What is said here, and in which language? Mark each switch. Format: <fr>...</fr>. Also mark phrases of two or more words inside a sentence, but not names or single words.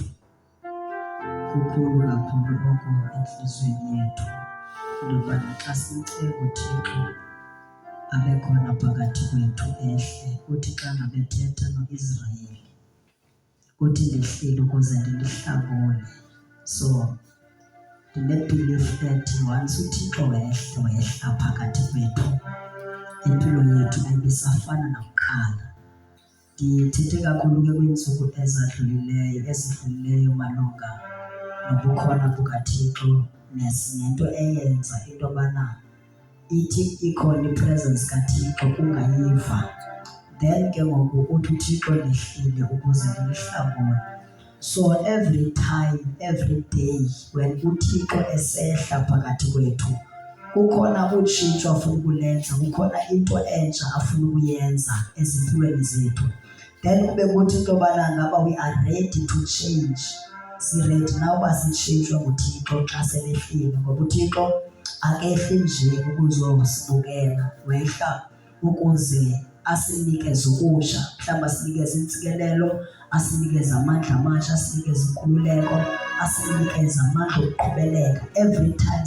<xh>Kukhulu kakhulu oko enhliziyweni yethu intoba xa simcela uThixo abe khona phakathi kwethu ehle. Uthi xa ngabethetha no-Israyeli uthi ndehlile ukuze ndilihlakule. So ndine-</xh> <en>belief that once</en> <xh>uThixo wehla phakathi kwethu, impilo yethu ayibisafana nakuqala. Ndithethe kakhulu ke kwiintsuku ezidlulileyo malunga nobukhona bukaThixo nento eyenza into yobana ithi ikhona ipresence kaThixo kungayiva. Then ke ngoku uthi uThixo ndehlile ukuze ndilihlakule.</xh> <en>So every time, every day when</en> <xh>uThixo esehla phakathi kwethu, kukhona utshintsho afuna ukulenza, kukhona into entsha afuna ukuyenza ezimpilweni zethu. Then kube kuthi into yobana ngaba</xh> <en>we are ready to change.</en> <xh>Si-ready na uba sitshintshwe nguThixo xa selehlile, ngoba uThixo akehli nje ukuzosibukela, wehla ukuze asinikeze ukusha, mhlawumbi asinikeze intsikelelo, asinikeze amandla amasha, asinikeze inkululeko, asinikeze amandla okuqhubeleka</xh> <en>every time</en>